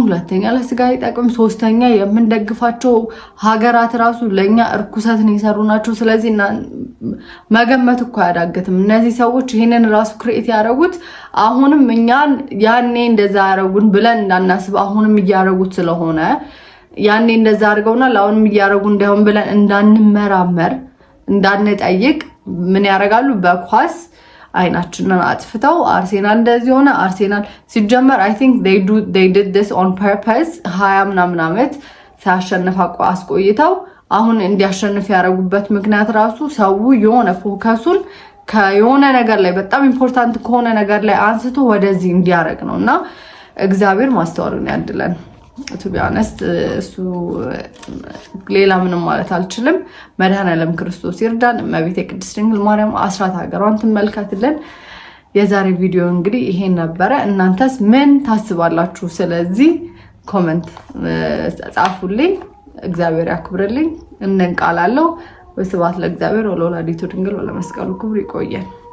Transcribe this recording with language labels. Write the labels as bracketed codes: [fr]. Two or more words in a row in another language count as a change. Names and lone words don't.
[am] ሁለተኛ ለስጋ አይጠቅምም፣ ሶስተኛ የምንደግፋቸው ሀገራት ራሱ ለኛ እርኩሰትን የሰሩ ናቸው። ስለዚህ መገመት እኮ አያዳግትም። እነዚህ ሰዎች ይሄንን ራሱ ክሬት ያደረጉት አሁንም እኛን ያኔ እንደዛ ያደረጉን ብለን እንዳናስብ አሁንም እያደረጉት ስለሆነ ያኔ እንደዛ አድርገውናል አሁንም እያደረጉ እንዳይሆን ብለን እንዳንመራመር እንዳንጠይቅ ምን ያደርጋሉ? በኳስ አይናችንን አጥፍተው አርሴናል እንደዚህ ሆነ። አርሴናል ሲጀመር [en] I think they did this on purpose [am] 20 ምናምን ዓመት ሲያሸንፍ አስቆይተው አሁን እንዲያሸንፍ ያደረጉበት ምክንያት ራሱ ሰው የሆነ ፎከሱን ከየሆነ ነገር ላይ በጣም ኢምፖርታንት ከሆነ ነገር ላይ አንስቶ ወደዚህ እንዲያደርግ ነውና እግዚአብሔር ማስተዋሉን ያድለን። [en] to be honest [am] እሱ ሌላ ምንም ማለት አልችልም። መድኃኔዓለም ክርስቶስ ይርዳን። እመቤቴ ቅድስት ድንግል ማርያም አስራት ሀገሯን ትመልከትልን። የዛሬ ቪዲዮ እንግዲህ ይሄን ነበረ። እናንተስ ምን ታስባላችሁ? ስለዚህ ኮሜንት ጻፉልኝ። እግዚአብሔር ያክብርልኝ። እንንቃላለሁ። [gez] ወስብሐት ለእግዚአብሔር ወለወላዲቱ ድንግል ወለመስቀሉ ክቡር። [am] ይቆየን።